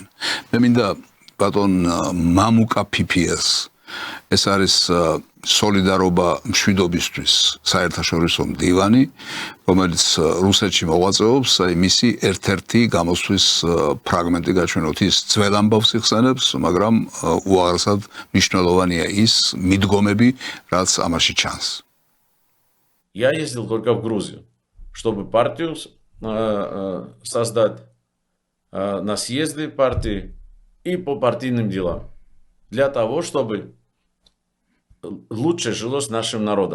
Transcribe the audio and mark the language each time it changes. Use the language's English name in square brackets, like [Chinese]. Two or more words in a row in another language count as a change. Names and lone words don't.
[Georgian] მე მინდა ბატონ მამუკა PPS ეს არის სოლიდარობა მშვიდობისთვის საერთაშორისო მდივანი, რომელიც რუსეთში მოღვაწეობს, აი მისი ერთ-ერთი გამოსვლის ფრაგმენტი გაჩვენოთ. ის ძველ ამბავს იხსენებს, მაგრამ უაღრესად მნიშვნელოვანია ის მიდგომები, რაც ამაში ჩანს. [Russian] Я ездил только в Грузию, чтобы партию создать на съезды партии и по партийным делам. Для того, чтобы лучше жилось нашим народом.